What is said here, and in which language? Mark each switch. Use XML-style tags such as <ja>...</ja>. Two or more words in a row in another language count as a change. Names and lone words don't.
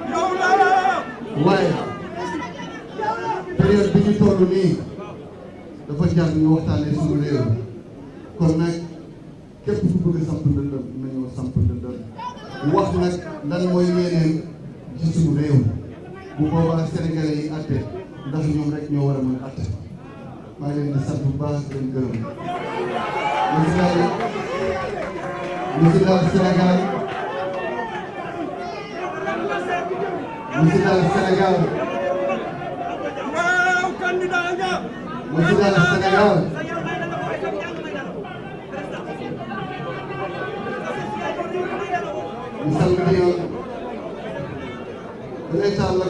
<wo>période bi ñu toll nii dafa jar ñu waxtaanee suñu réew kon nag képp ku bëgg samp ndëndëm nañoo samp ndëndëm wax nag lan mooy yéeneen ci suñu réew bu boobaa sénégalais yi àtte ndax ñoom rek ñoo war a mën àtte maa ngi leen di sant bu baax di leen gërëm</wo> <ff>musidaal Sénégal musidaal Sénégal musidaal Sénégal mi salmini on eɗen talla</ff>